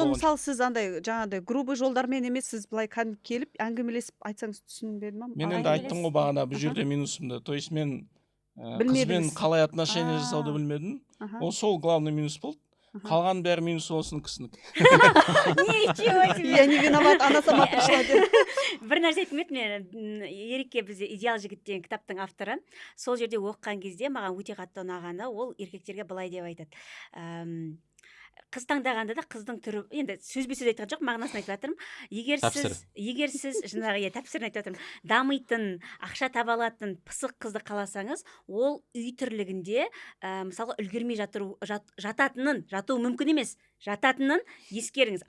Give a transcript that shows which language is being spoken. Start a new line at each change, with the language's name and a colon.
Kazakh: Сол мысалы сіз андай жаңағыдай грубый жолдармен емес, сіз былай келіп әңгімелесіп айтсаңыз түсінбедім ма? Мен енді айттым ғой бағана бұл жерде минусымды. То есть мен қызбен қалай отношения жасауды білмедім. Ол сол главный минус болды. Қалған бәрі минус олсын кісінікі.
Russian: Ничего себе! Я не виноват, она сама пришла деп.
Kazakh: Бір нәрсе айтып еді, Ерекке бізде «Идеал жігіт» деген кітаптың авторы. Сол жерде оқыған кезде маған өте қатты ұнағаны, ол еркектерге былай деп айтады. Қыз таңдағанда да қыздың түрі, енді сөзбе-сөз айтқан жоқ, мағынасын айтып жатырмын. Егер сіз жаңағы тәпсірін айтып жатырмын, дамитын, ақша таба алатын пысық қызды қаласаңыз, ол үй тірлігінде мысалға үлгермей жатуы мүмкін емес, жататынын ескеріңіз.